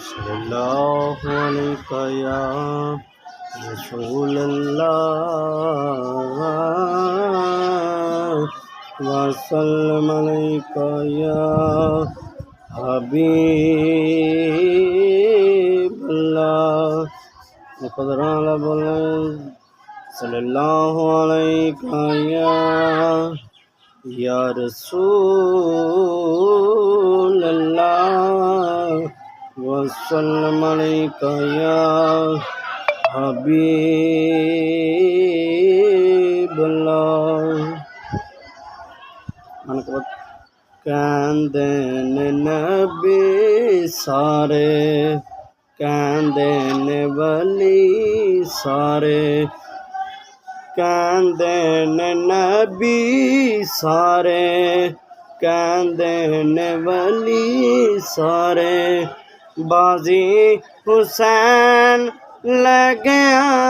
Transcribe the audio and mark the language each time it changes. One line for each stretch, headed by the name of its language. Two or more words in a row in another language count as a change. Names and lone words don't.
Arabic: صلى الله عليك يا رسول الله وسلم عليك يا حبيب الله
Urdu: مقدر بولیں
Arabic: صلى الله عليك يا رسول الله وسلم عليك يا حبيب الله.
Punjabi: کہندے نے نبی سارے، کہندے نے ولی سارے، کہندے نے نبی سارے، کہندے نے ولی سارے، بازی حسین لگیا